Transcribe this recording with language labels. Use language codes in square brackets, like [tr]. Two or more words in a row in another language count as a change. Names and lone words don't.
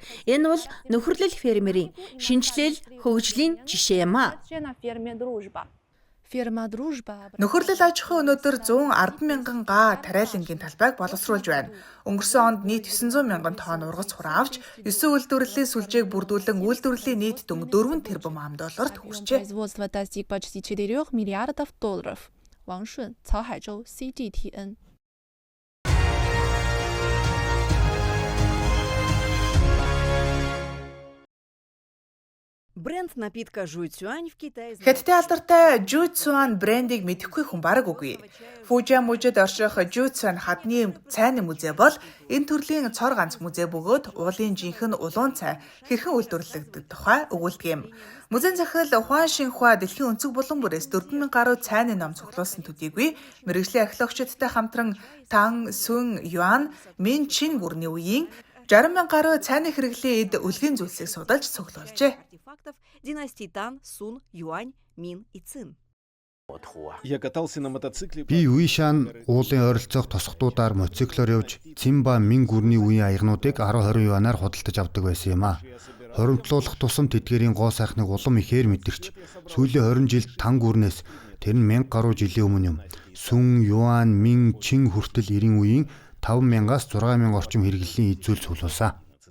[mn] Энэ бол нөхөрлөл фермерийн шинжилэл хөгжлийн жишээ юм а. Нөхөрлөл аж ахуй өнөөдөр 110 мянган га тариалангийн талбайг боловсруулж байна. Өнгөрсөн онд нийт 900 мянган тонн ургац хураавч 9 үйлдвэрлэлийн сүлжээг бүрдүүлэн үйлдвэрлэлийн нийт дүнг 4 тэрбум ам.долларт хүрчээ. [ru] Производство достиг почти 4 миллиардов долларов. Ван Шун, Цаохайчжоу, CGTN. Бренд напитка Жуйцюань в Китае. [mn] Хятадын алдартай Жуйцюань брендийг мэдэхгүй хүн бараг үгүй. Фужиан мужид орших Жуйцюань хадны цайны музей бол энэ төрлийн цор ганц музей бөгөөд уулын жинхэнэ улуун цай хэрхэн үйлдвэрлэгдэх тухай өгүүлдэг юм. Музейн захирал Хуан Шинхуа дэлхийн өнцөг булан бүрээс 4000 гаруй цайны ном цуглуулсан төдийгүй мэргэжлийн археологчдтой хамтран Тан Сүн Юан Мин Чин гүрний үеийн 60 мянган гаруй цайны хэрэглээ эд үлгийн зүйлсийг судалж цуглуулжээ. [ru] Династии Тан, Сун, Юань, Мин и Цин. Я катался на мотоцикле. [mn] Би Уишан уулын ойролцоох тосгодуудаар мотоциклоор явж Цимба Мин гүрний үеийн аягнуудыг 10-20 юанаар худалдаж авдаг байсан юм а. Хоримтлуулах тусам тэдгэрийн гоо сайхныг улам ихээр мэдэрч сүүлийн 20 жилд Тан гүрнээс тэр нь 1000 гаруй жилийн өмнө юм. Сүн, Юань, Мин, Чин хүртэл 90 үеийн 5000-аас 6000 орчим хэрэглэлийн эд зүйл цуглуулсан.